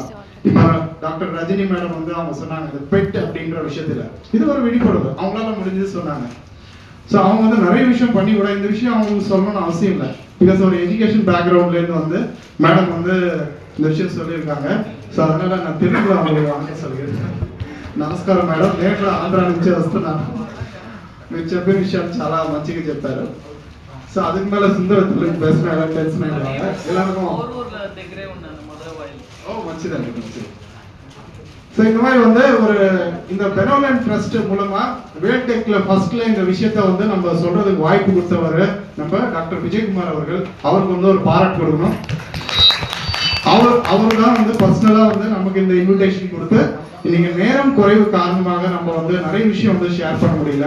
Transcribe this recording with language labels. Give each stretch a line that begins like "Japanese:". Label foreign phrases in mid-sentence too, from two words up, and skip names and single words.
Tamil: இப்ப டாக்டர் ரஜினி மேடம் வந்து அவங்க சொன்னாங்க பெட் அப்படின்ற விஷயத்துல இது ஒரு விழிப்புணர்வு அவங்களால முடிஞ்சது சொன்னாங்க. ஸோ அவங்க வந்து நிறைய விஷயம் பண்ணி கூட இந்த விஷயம் அவங்களுக்கு சொல்லணும்னு அவசியம் இல்லை. பிகாஸ் ஒரு
English: education background
Tamil: இருந்து வந்து மேடம் வந்து இந்த விஷயம் சொல்லியிருக்காங்க. ஸோ அதனால நான் திரும்ப அவங்களுக்கு வாங்க சொல்லியிருக்கேன்.
Telugu: నమస్కారం మేడం, నేను ఆంధ్ర నుంచి వస్తున్నాను. మీరు చెప్పిన విషయాలు చాలా మంచిగా చెప్పారు.
Tamil: సో அதுக்கு மேல சுந்தரத்துக்கு பேசினா எல்லாம் டென்ஷன் ஆயிடுவாங்க.
Telugu: எல்லாருக்கும் మంచిదండి, మంచిది.
Tamil: ஸோ இந்த மாதிரி வந்து இந்த பெனோலன் ட்ரஸ்ட் மூலமா வேல்டெக்ல ஃபர்ஸ்ட்ல இந்த விஷயத்த வந்து நம்ம சொல்றதுக்கு வாய்ப்பு கொடுத்தவர் நம்ம டாக்டர் விஜயகுமார் அவர்கள். அவருக்கு வந்து ஒரு பாராட்டு கொடுக்கணும். அவர் தான் வந்து பர்சனலா வந்து நமக்கு இந்த இன்விடேஷன் கொடுத்து, இன்னைக்கு நேரம் குறைவு காரணமாக நம்ம வந்து நிறைய விஷயம் வந்து ஷேர் பண்ண முடியல.